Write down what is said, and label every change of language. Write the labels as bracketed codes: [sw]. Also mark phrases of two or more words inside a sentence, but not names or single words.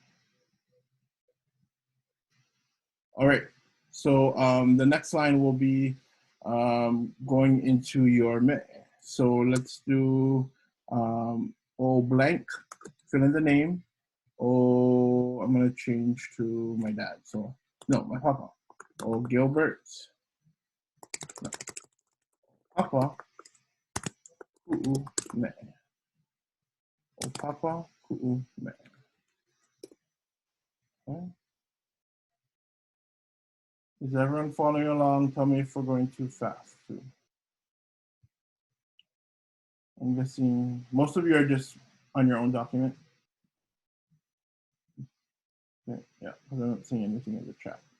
[en] All right, so the next line will be going into your Me'e. So let's do O blank, fill in the name. Oh, I'm gonna change to my dad. So no, my papa. Oh, Gilbert. No. [haw] Papa. Ku'u Me'e. Oh, papa. Ku'u Me'e. [en] Okay. Is everyone following along? Tell me if we're going too fast too. I'm guessing most of you are just on your own document. Okay, yeah, because I'm not seeing anything in the chat.